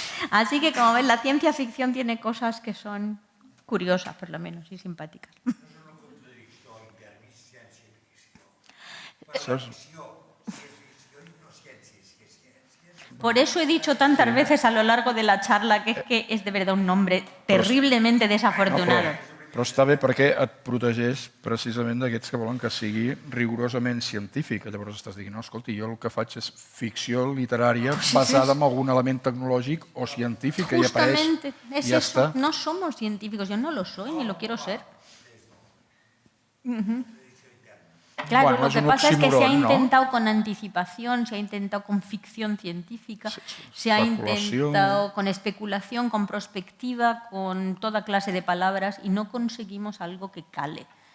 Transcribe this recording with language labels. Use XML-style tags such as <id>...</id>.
<es>Así que, como ves, la ciencia ficción tiene cosas que son curiosas, por lo menos, y simpáticas. Por eso he dicho tantas veces a lo largo de la charla que es de verdad un nombre terriblemente desafortunado.</es> <ca>Però està bé perquè et protegeix precisament d'aquests que volen que sigui rigorosament científic. Llavors estàs dient, no, escolti, jo el que faig és ficció literària basada en algun element tecnològic o científic que hi apareix i ja està.</ca> <es>No somos científicos, yo no lo soy ni lo quiero ser. Claro, lo que pasa es que se ha intentado con anticipación, se ha intentado con ficción científica, se ha intentado con especulación, con prospectiva, con toda clase de palabras y no conseguimos algo que cale.</es>